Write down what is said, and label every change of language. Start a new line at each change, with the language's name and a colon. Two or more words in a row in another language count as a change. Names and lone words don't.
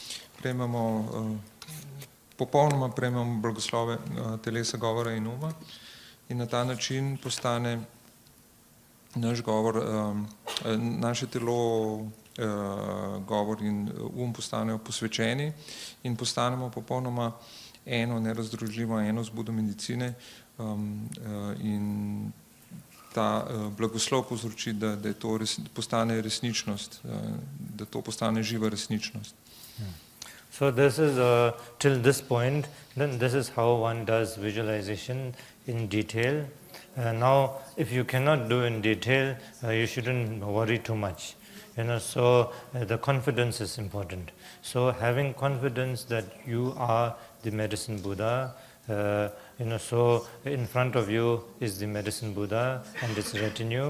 Slovenian: popolnoma prejmemo blagoslove telesa, govora in uma in na ta način postane naš govor, naše telo, govor in postanejo posvečeni in postanemo popolnoma eno, nerazdružljivo eno z Budo medicine in ta blagoslov povzroči, da to postane resničnost, da to postane živa resničnost.
English: So this is till this point, then this is how one does visualization in detail. Now, if you cannot do in detail, you shouldn't worry too much. So the confidence is important. So having confidence that you are the medicine Buddha, so in front of you is the medicine Buddha and its retinue.